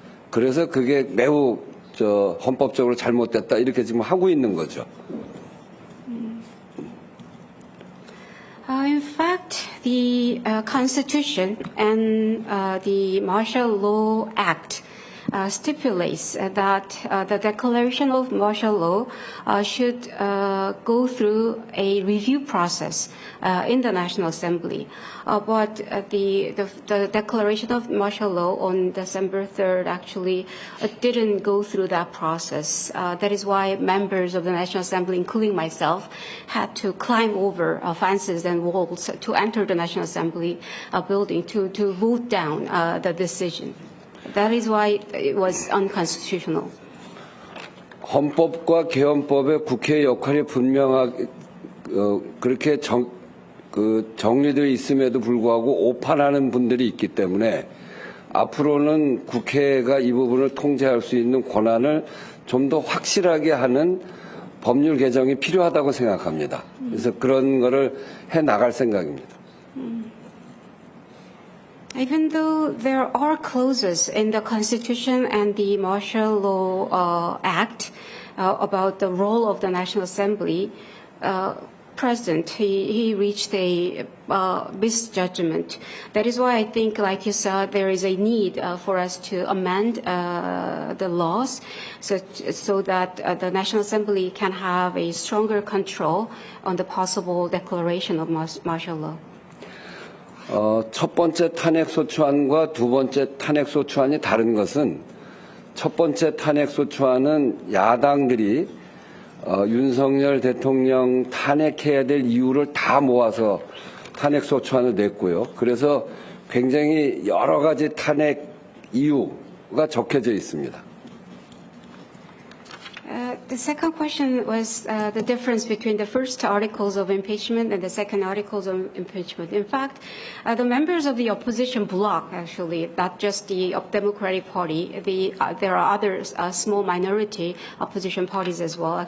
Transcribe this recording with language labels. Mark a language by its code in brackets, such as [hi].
[ko] 그래서 그게 매우 헌법적으로 잘못됐다, 이렇게 지금 하고 있는 거죠. [en] In fact, the Constitution and the Martial Law Act stipulates that the declaration of martial law should go through a review process in the National Assembly. But the declaration of martial law on December 3rd actually didn't go through that process. That is why members of the National Assembly, including myself, had to climb over fences and walls to enter the National Assembly building to vote down the decision. That is why it was unconstitutional. [ko] 헌법과 개헌법의 국회의 역할이 분명하게 그렇게 정리되어 있음에도 불구하고 오판하는 분들이 있기 때문에 앞으로는 국회가 이 부분을 통제할 수 있는 권한을 좀 더 확실하게 하는 법률 개정이 필요하다고 생각합니다. 그래서 그런 거를 해 나갈 생각입니다. [en] Even though there are clauses in the Constitution and the Martial Law Act about the role of the National Assembly, President, he reached a misjudgment. That is why I think, like you said, there is a need for us to amend the laws so that the National Assembly can have a stronger control on the possible declaration of martial law. [ko] 첫 번째 탄핵소추안과 두 번째 탄핵소추안이 다른 것은 첫 번째 탄핵소추안은 야당들이 윤석열 대통령 탄핵해야 될 이유를 다 모아서 탄핵소추안을 냈고요. 그래서 굉장히 여러 가지 탄핵 이유가 적혀져 있습니다. [en] The second question was the difference between the first articles of impeachment and the second articles of impeachment. In fact, the members of the opposition bloc, actually, not just the Democratic Party, there are other small minority opposition parties as well.